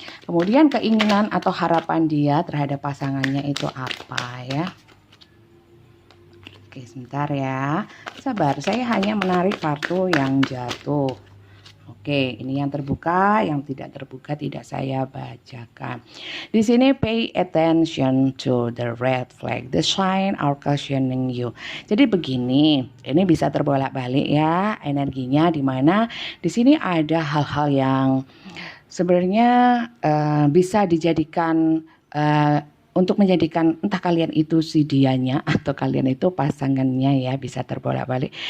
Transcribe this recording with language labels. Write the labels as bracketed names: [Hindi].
[Indonesian] Kemudian keinginan atau harapan dia terhadap pasangannya itu apa ya? Oke, sebentar ya. Sabar, saya hanya menarik kartu yang jatuh. Oke, ini yang terbuka, yang tidak terbuka tidak saya bacakan. Di sini [English] pay attention to the red flag, the sign are cautioning you. [Indonesian] Jadi begini, ini bisa terbolak-balik ya energinya, di mana di sini ada hal-hal yang sebenarnya bisa dijadikan untuk menjadikan entah kalian itu si dianya atau kalian itu pasangannya ya, bisa terbolak-balik.